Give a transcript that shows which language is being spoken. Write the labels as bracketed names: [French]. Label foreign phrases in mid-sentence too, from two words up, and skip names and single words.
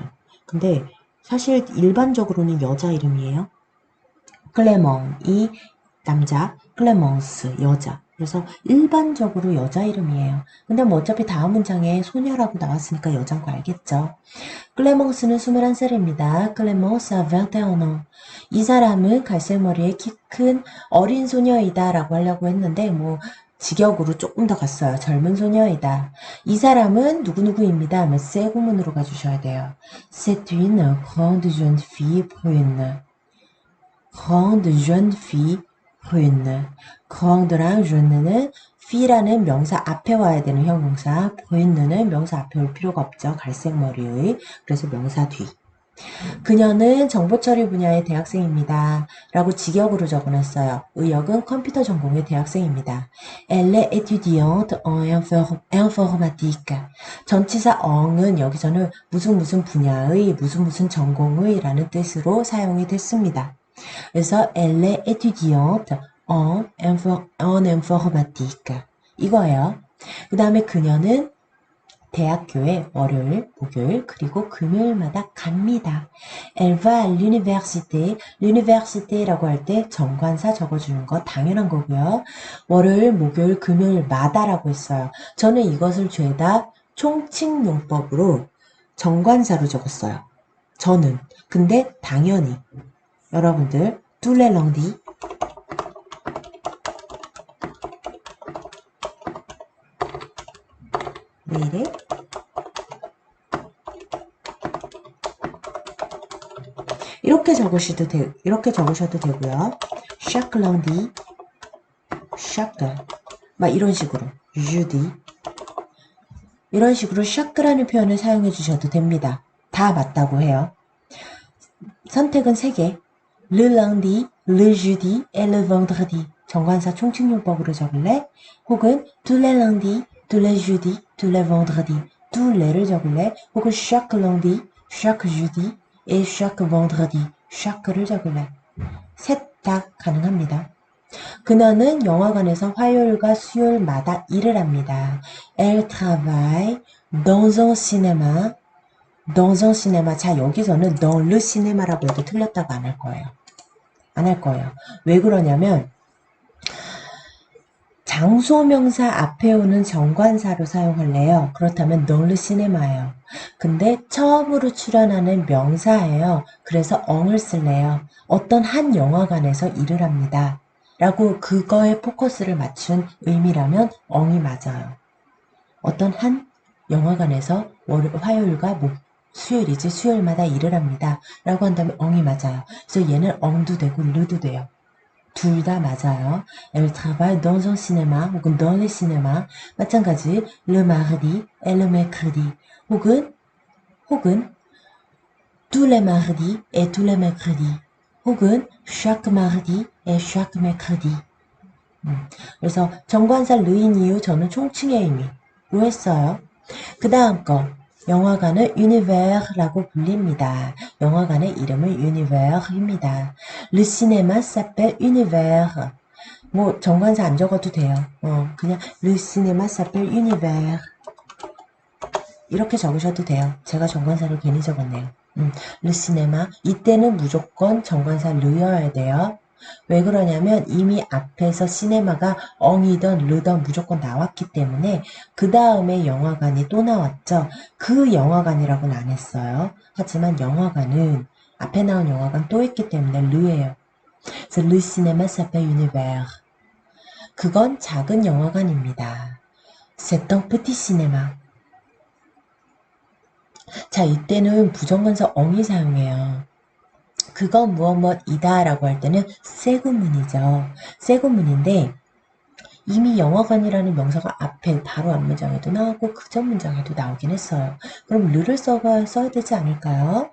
[Korean] 근데 사실 일반적으로는 여자 이름이에요. 클레몽이 남자, 클레몽스 여자. 그래서 일반적으로 여자 이름이에요. 근데 뭐 어차피 다음 문장에 소녀라고 나왔으니까 여잔 거 알겠죠. 클레몽스는 21살입니다. 클레몽스 [French] a 21 ans. [Korean] 이 사람은 갈색 머리에 키 큰 어린 소녀이다 라고 하려고 했는데 뭐 직역으로 조금 더 갔어요. 젊은 소녀이다. 이 사람은 누구누구입니다 하면 세 구문으로 가주셔야 돼요. [French] C'est une grande jeune fille brune. grande jeune fille brune. [Korean] grande랑 jeune는 fille라는 명사 앞에 와야 되는 형용사, brune는 명사 앞에 올 필요가 없죠. 갈색 머리의. 그래서 명사 뒤. 그녀는 정보처리 분야의 대학생입니다. 라고 직역으로 적어놨어요. 의역은 컴퓨터 전공의 대학생입니다. [French] Elle est étudiante en informatique. [Korean] 전치사 eng은 여기서는 무슨 분야의 무슨 전공의 라는 뜻으로 사용이 됐습니다. 그래서 [French] elle est étudiante en informatique. [Korean] 이거예요. 그 다음에 그녀는 대학교에 월요일, 목요일, 그리고 금요일마다 갑니다. [French] Elle va à l'université. [Korean] l'université라고 할 때 정관사 적어주는 거 당연한 거고요. 월요일, 목요일, 금요일마다라고 했어요. 저는 이것을 죄다 총칭용법으로 정관사로 적었어요. 저는. 근데 당연히 여러분들 [French] tous les lundis [Korean] 왜 이래? 이렇게 적으셔도 되고요. [French] chaque lundi, [Korean] chaque 막 이런 식으로 jeudi 이런 식으로 chaque라는 표현을 사용해 주셔도 됩니다. 다 맞다고 해요. 선택은 3개. [French] le lundi, le jeudi, et le vendredi. [Korean] 정관사 총칭용법으로 적을래? [French] 혹은 tous les lundis, tous les jeudis, tous les vendredis. tous les [Korean] 를 적을래? [French] 혹은 chaque lundi, chaque jeudi, et chaque vendredi. [Korean] chaque를 적을래? 셋 다 가능합니다. 그녀는 영화관에서 화요일과 수요일마다 일을 합니다. [French] Elle travaille dans un cinéma. dans un cinéma. [Korean] 자, 여기서는 [French] dans le cinéma [Korean] 라고 해도 틀렸다고 안 할 거예요. 안 할 거예요. 왜 그러냐면 장소명사 앞에 오는 정관사로 사용할래요. 그렇다면 [French] dans le cinéma [Korean] 예요. 근데 처음으로 출연하는 명사예요. 그래서 엉을 쓸래요. 어떤 한 영화관에서 일을 합니다. 라고 그거에 포커스를 맞춘 의미라면 엉이 맞아요. 어떤 한 영화관에서 화요일과 수요일이지 수요일마다 일을 합니다. 라고 한다면 엉이 맞아요. 그래서 얘는 엉도 되고 르도 돼요. 둘 다 맞아요. [French] Elle travaille dans un cinéma 혹은 dans les cinémas. 마찬가지 le mardi et le mercredi. 혹은 tous les mardis et tous les mercredis. 혹은 chaque mardi et chaque mercredi. [Korean] 그래서 정관사 르인 이후 저는 총칭의 의미로 했어요. 그 다음 거 영화관을 univers라고 불립니다. 영화관의 이름을 univers입니다. [French] Le cinéma s'appelle univers. [Korean] 뭐 정관사 안 적어도 돼요. [French] 그냥 Le cinéma s'appelle univers. [Korean] 이렇게 적으셔도 돼요. 제가 정관사를 괜히 적었네요. [French] Le cinéma. [Korean] 이때는 무조건 정관사 르여야 돼요. 왜 그러냐면 이미 앞에서 시네마가 엉이던 르던 무조건 나왔기 때문에 그 다음에 영화관이 또 나왔죠. 그 영화관이라고는 안 했어요. 하지만 영화관은 앞에 나온 영화관 또 있기 때문에 르예요. [French] 그래서 Le cinéma s'appelle univers. [Korean] 그건 작은 영화관입니다. [French] C'est un petit cinéma. [Korean] 자, 이때는 부정관사 엉이 사용해요. 그건 무엇이다 라고 할 때는 세 구문이죠. 세 구문인데 이미 영화관이라는 명사가 앞에 바로 앞 문장에도 나오고 그 전 문장에도 나오긴 했어야 되지 않을까요?